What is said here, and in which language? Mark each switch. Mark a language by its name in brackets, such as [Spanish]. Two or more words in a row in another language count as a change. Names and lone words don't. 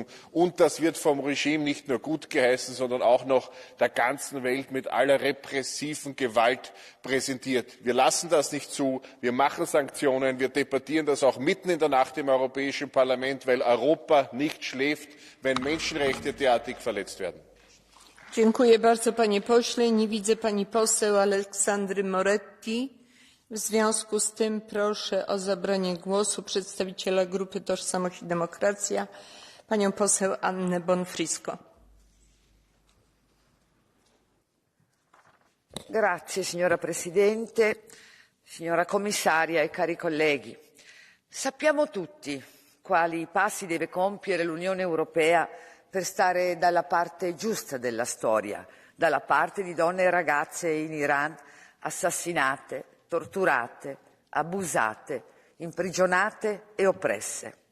[German] Und das wird vom Regime nicht nur gut geheißen, sondern auch noch der ganzen Welt mit aller repressiven Gewalt präsentiert. Wir lassen das nicht zu, wir machen Sanktionen, wir debattieren das auch mitten in der Nacht im Europäischen Parlament, weil Europa nicht schläft, wenn Menschenrechte derartig verletzt werden. [Polish] Dziękuję bardzo, panie pośle. Nie widzę pani poseł Aleksandry Moretti. W związku z tym proszę o zabranie głosu przedstawiciela Grupy Tożsamość i Demokracja, panią poseł Annę Bonfrisco. [Italian] Grazie, signora Presidente, signora Commissaria e cari colleghi. Sappiamo tutti quali passi deve compiere l'Unione Europea per stare dalla parte giusta della storia, dalla parte di donne e ragazze in Iran assassinate, torturate, abusate, imprigionate e oppresse.